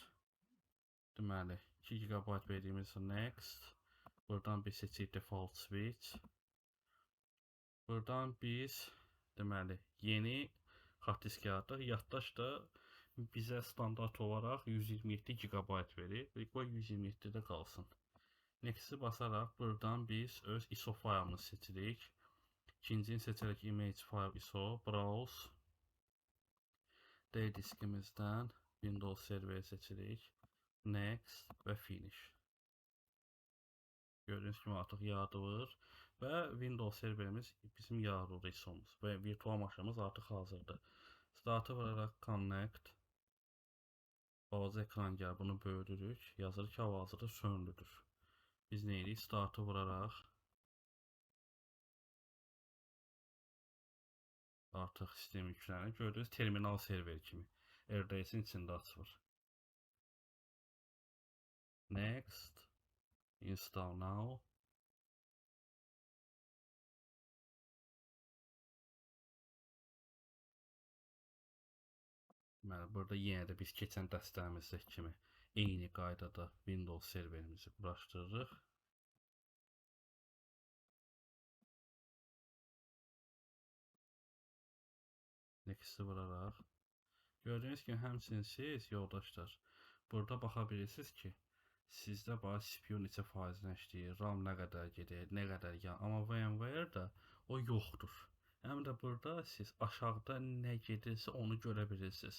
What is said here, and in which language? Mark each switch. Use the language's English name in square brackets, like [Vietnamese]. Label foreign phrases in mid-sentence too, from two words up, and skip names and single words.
[Azerbaijani] Deməli, 2 GB verdiyimiz next. Buradan biz seçirik [English] default switch. [Azerbaijani] Buradan biz deməli yeni [English] hard disk [Azerbaijani] yaradırıq. Yaddaş da bizə standart olaraq 127 GB verir. Qoy 127-də qalsın. Next-i basaraq buradan biz öz ISO faylımızı seçirik. İkincini seçərək [English] image file ISO, browse. [Azerbaijani] D diskimizdən Windows serveri seçirik. Next və finish. Gördüyünüz kimi artıq yaradılır və Windows serverimiz bizim yaradıldı ISO-muz və virtual maşınımız artıq hazırdır. Startı vuraraq connect. Balaca ekran gəlir, bunu böyüdürük. Yazır ki, hal-hazırda sönülüdür. Biz nə edirik? Startı vuraraq artıq sistem yüklənir. Gördüyünüz terminal serveri kimi RDS-in içində açılır. [English] Next. Install now. [Azerbaijani] Deməli, burada yenə də biz keçən dərslərimizdəki kimi eyni qaydada Windows serverimizi quraşdırırıq. Next-i vuraraq. Gördüyünüz kimi həmçinin siz, yoldaşlar, burada baxa bilirsiniz ki, sizdə CPU neçə faizlə işləyir, RAM nə qədər gedir, nə qədər yan. Amma VMware-də o yoxdur. Həm də burada siz aşağıda nə gedirsə onu görə bilirsiniz.